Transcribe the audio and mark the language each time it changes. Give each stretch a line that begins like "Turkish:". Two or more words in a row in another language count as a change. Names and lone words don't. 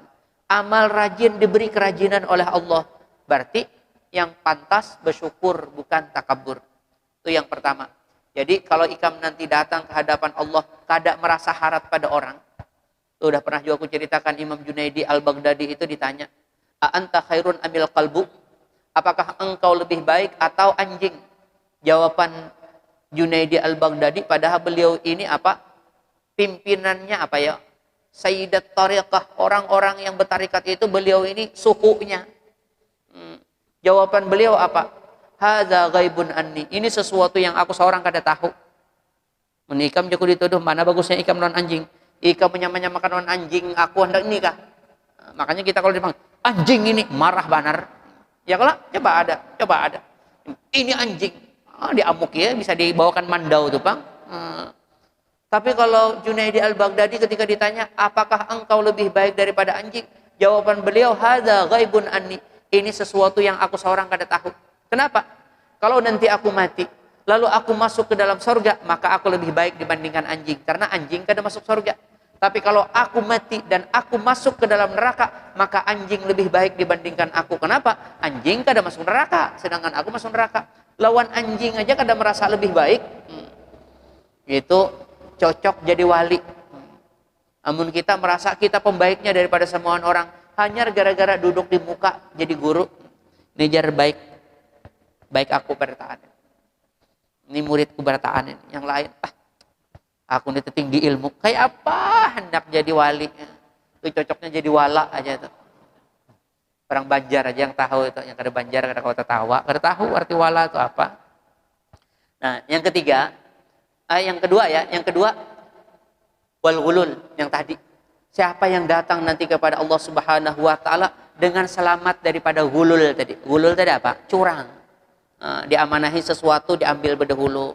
Indonesian: Amal rajin, diberi kerajinan oleh Allah. Berarti yang pantas bersyukur, bukan takabur. Itu yang pertama.
Banjar: Jadi kalau ikam nanti datang ke hadapan Allah, kada merasa harap pada orang.
Indonesian: Itu udah pernah juga aku ceritakan, Imam Junaidi Al-Baghdadi itu ditanya,
Arabic: A anta khairun amil qalbu?
Indonesian: Apakah engkau lebih baik atau anjing? Jawaban Junaidi Al-Baghdadi, padahal beliau ini apa? Pimpinannya apa ya? Sayyidat Tariqah, orang-orang yang bertarikat itu beliau ini sukunya. Jawaban beliau apa?
Arabic: hadza ghaibun anni.
Banjar: Ini sesuatu yang aku seorang kada tahu. Mun ikam jago dituduh, mana bagusnya ikam non anjing. Ikam menyamakan non anjing, aku hendak nikah. Makanya kita kalau dipanggil anjing ini marah banar.
Indonesian: Ya kalau coba ada. Ini anjing. Diamuk ya, bisa dibawakan mandau tuh, Bang. Tapi kalau Junaidi al-Baghdadi ketika ditanya, apakah engkau lebih baik daripada anjing? Jawaban beliau,
Arabic: hadza ghaibun anni.
Indonesian: Ini sesuatu yang aku seorang kada tahu. Kenapa? Kalau nanti aku mati, lalu aku masuk ke dalam surga, maka aku lebih baik dibandingkan anjing. Karena anjing kada masuk surga. Tapi kalau aku mati dan aku masuk ke dalam neraka, maka anjing lebih baik dibandingkan aku. Kenapa? Anjing kada masuk neraka, sedangkan aku masuk neraka.
Banjar: Lawan anjing aja kada merasa lebih baik.
Indonesian: Itu cocok jadi wali. Namun kita merasa kita pembaiknya daripada semua orang, hanya gara-gara duduk di muka jadi guru.
Banjar: Ini jar baik aku bertahan.
Indonesian: Ini muridku bertahan. Yang lain, aku ini tinggi ilmu. Kayak apa hendak jadi wali? Itu cocoknya jadi wala aja tuh. Orang Banjar aja yang tahu itu, yang kada Banjar kada kau tertawa, kada tahu arti wala itu apa. Nah, yang kedua
Arabic: wal ghulul
Indonesian: yang tadi. Siapa yang datang nanti kepada Allah
Arabic: Subhanahu wa taala
Indonesian: dengan selamat daripada ghulul tadi. Ghulul tadi apa? Curang. Diamanahi sesuatu diambil berdahulu.